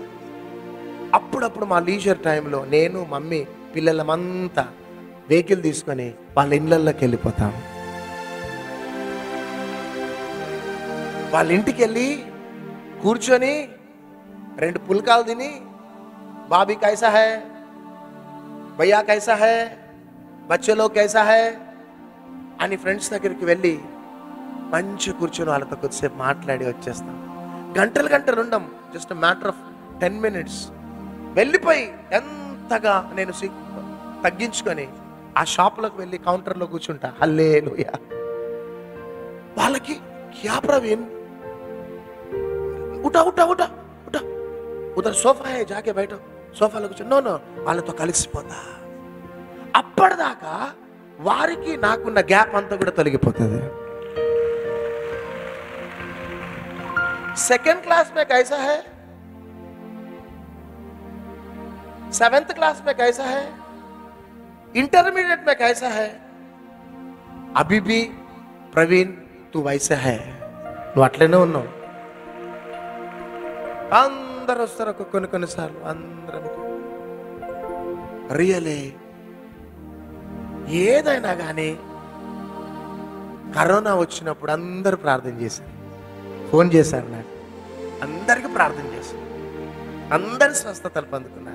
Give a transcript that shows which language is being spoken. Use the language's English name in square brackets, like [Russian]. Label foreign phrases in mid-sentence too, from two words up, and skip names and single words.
[Telugu] అప్పుడప్పుడు మా లీజర్ టైంలో నేను మమ్మీ పిల్లలమంతా వెహికల్ తీసుకొని వాళ్ళ ఇళ్ళల్లోకి వెళ్ళిపోతాం. వాళ్ళ ఇంటికి వెళ్ళి కూర్చొని 2 పుల్కాలు తిని, [Hindi] भाभी कैसा है, भैया कैसा है, बच्चलो कैसा है [Telugu] అని ఫ్రెండ్స్ దగ్గరికి వెళ్ళి మంచి కూర్చొని వాళ్ళతో కొద్దిసేపు మాట్లాడి వచ్చేస్తాం. గంటలు ఉండం, [English] just matter of [Telugu] 10 minutes. వెళ్ళిపోయి ఎంతగా నేను తగ్గించుకొని ఆ షాప్లోకి వెళ్ళి కౌంటర్లో కూర్చుంటా. హల్లెలూయా. వాళ్ళకి క్యా ప్రవీణ్, [Hindi] उठा उठा उठा उठा, उधर सोफा है, [Telugu] జాకే బయట సోఫాలో కూర్చొని నో వాళ్ళతో కలిసిపోతా. అప్పటిదాకా వారికి నాకున్న గ్యాప్ అంతా కూడా తొలగిపోతుంది. [English] second class [Hindi] में कैसा है, 7th क्लास में कैसा है, इंटरमीडिएट में कैसा है, अभी भी प्रवीण तू वैसे है, [Telugu] నువ్వు అట్లనే ఉన్నావు. అందరూ వస్తారు కొన్నిసార్లు అందరం రియలే. ఏదైనా కానీ కరోనా వచ్చినప్పుడు అందరూ ప్రార్థన చేశారు, ఫోన్ చేశారు నాకు, అందరికీ ప్రార్థన చేశారు, అందరు స్వస్థతలు పొందుకున్నారు.